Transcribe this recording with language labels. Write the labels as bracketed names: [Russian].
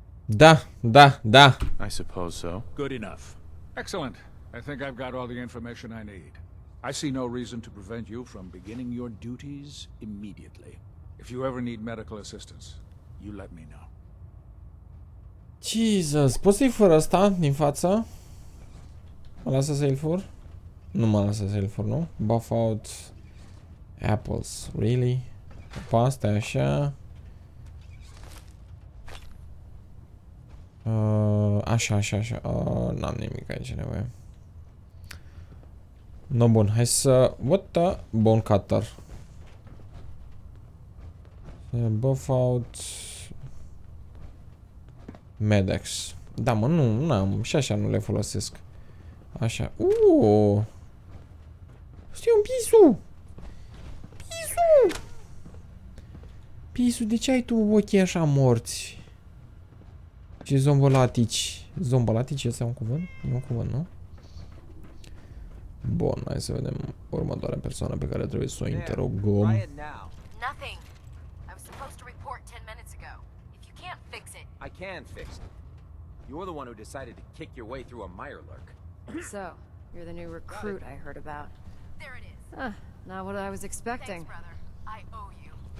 [Romanian] Da. [English] I suppose so. Good enough. Excellent. I think I've got all the information I need. I see no reason to prevent you from beginning your duties immediately. If you ever need medical assistance, you let me know. [Romanian] Jesus, poți să-i fur ăsta din față? Mă lasă să-i fur? Nu mă lasă să-i fur, nu? [English] Buff out apples, really? [Romanian] Pe asta e așa. Așa. N-am nimic aici nevoie. No, bun, hai să... [English] What the... Bone cutter. Buff out... [Romanian] Medex. Da, mă, nu am. Și așa nu le folosesc. Așa. Știu un pisu! Lisu, de ce ai tu ochii așa morți? Și zombolatici. Zombolatici, ăsta e un cuvânt? E un cuvânt, nu? Bun, hai să vedem următoarea persoană pe care trebuie să o interogăm. [English] Nothing. I was supposed to report 10 minutes ago. If you can't fix it. I can fix it. You're the one who decided to kick your way through a mirelurk. So, you're the new recruit I heard about. There it is. Not what I was expecting. Thanks, brother. I owe you.